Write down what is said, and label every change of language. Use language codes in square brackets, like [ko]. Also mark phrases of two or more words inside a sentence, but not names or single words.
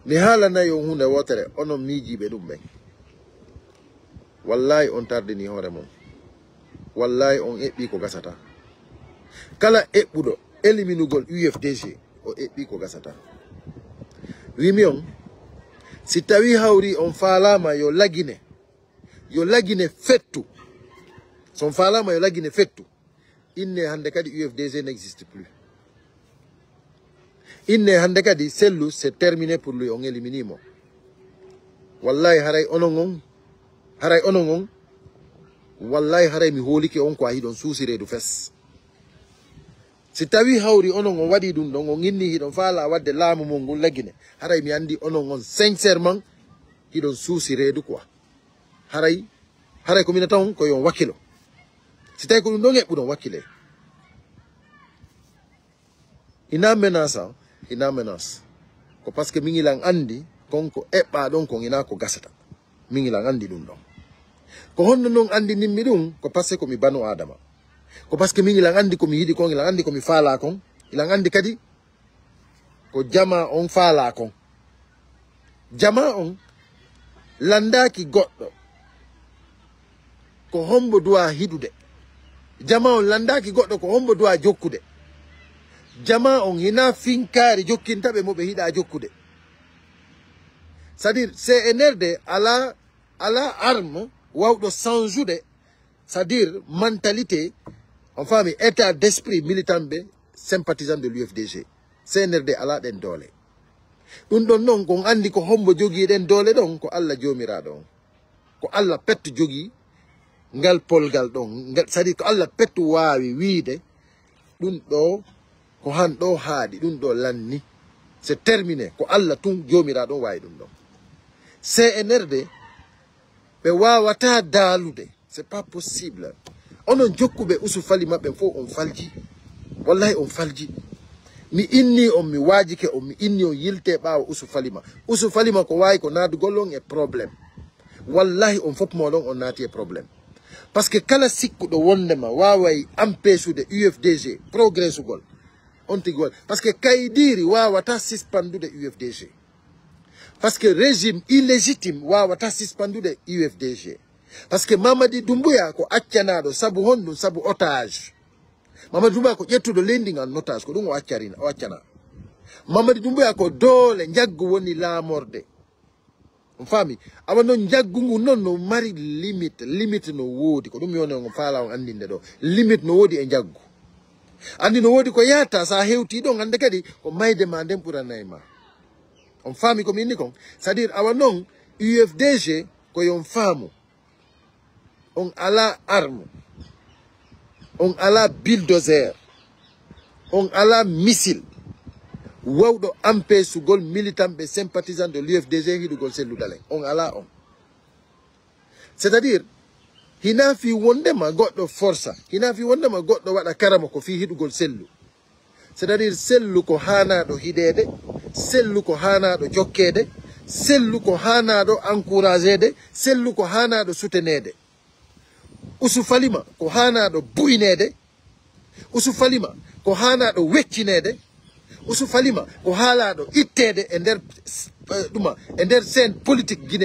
[ff] mi hala na yo hunde wotere ono miijiɓe ɗum ɓen wallahi on tardini hoore mum wallahi on eɓɓi ko gasata kala eɓɓuɗo éliminugol UFDG o eɓɓi ko gasata wimi on si tawi hawri on faalama yo lagine fettu son faalama yo lagine fettu inne hande kadi UFDG [fr] n'existe plus [ff] inne hande kadi sellu [fr] c'est terminé pour lui [ff] on éliminimo wallahi haray onon on wallahi haray mi holike on ko a hiɗon suusiredu fes si tawi hawri onon on waɗi ɗum ɗon on inni hiɗon faala wadde laamu mon ngol laggine haray mi andi onon on sincèrement hiɗon suusiredu quoi haray ko mina taw ko yon wakkilo si tawi ko ɗum ɗon eɓɓuɗon wakkile ina menace ko [fr] par ce que [ff] mingilan andi konko eɓɓa ɗon kon ina ko gasata mingilan andi ɗum ɗon ko honno noon andi nimmi ɗum ko [fr] par ce que [ff] komi banu adama ko [fr] par ce que [ff] mingilan andi komi yiɗi kon ilan andi komi faala kon ilan andi kadi ko jama on faala kon jama on landaki goɗɗo ko hombo duwa hiɗude jama on landaki goɗɗo ko hombo duwa jokkude jama on hina finkari jokkintaɓe mo ɓe hiɗa jokkude [fr] c'est à [ff] dire CNRD ala arme wawɗo changude [fr] c'est à dire mentalité [ff] on fami [fr] état d'esprit militant [ff] ɓe sympathisant [fr] de l'UFDG [ff] CNRD ala ɗen doole ɗum ɗon noon kon andi ko hombo jogii ɗen doole ɗon ko Allah jomiraɗo on ko Allah petto jogii ngal polgal ɗon [fr] c'est à dire [ff] ko Allah petto wawi wiide ɗum ɗo ko han ɗo haaɗi ɗum ɗo lanni [fr] c'est terminé [ff] ko Allah tun jomiraɗo wawi ɗum ɗon CNRD ɓe wawata daalude [fr] c'est pas possible [ff] onon jokkuɓe usu fali maɓɓe fof on falji wallahi on falji mi inni on mi waajike on mi inni on yilte ɓaawa usu falima ko wawi ko naadugol on e probléme wallahi on fof moɗon on naati e probléme [fr] par ce que [ff] kala sikkuɗo wondema waway empêchude UFDG progressugol on tigi wol [fr] par ce que [ff] kaydiri wawata suspendude UFDG [fr] par ce que régime illégitime [ff] wawata suspendude UFDG [fr] par ce que [ff] Mamadi Doumbouya ko accanaɗo sabu honɗum sabu otage Mamadi Doumbouya ko ƴettuɗo leydi ngan otage ko ɗum o accana Mamadi Doumbouya ko doole jaggu woni laamorde on faami awa noon jaggu ngu noon no mari limite no woodi ko ɗum yone on faala on andinde ɗo limite no woodi e jaggu andi no woodi ko yahata sa hewti ɗon hande kadi ko mayde ma nden ɓurannayi ma on faami ko minni kon [fr] c'est à dire [ff] awa noon UFDG ko yon faamu on ala arme on ala bulldozer on ala missile wawɗo empêchugol militant ɓe [fr] sympathisant de l'UFDG [ff] hiɗugol selludalen on ala on [fr] c'est à dire [ff] hina fi wondema goɗɗo força hina fi wondema goɗɗo waɗa karama ko fi hiɗugol sellu [fr] c'est à dire [ff] sellu ko hanaɗo hiɗede sellu ko hanaɗo jokkede sellu ko hanaɗo encouragede sellu ko hanaɗo soutenede usu falima ko hanaɗo buynede usu falima ko hanaɗo weccinede usu falima ko haalaɗo ittede e nder ɗuma e nder [fr] scène politique guiné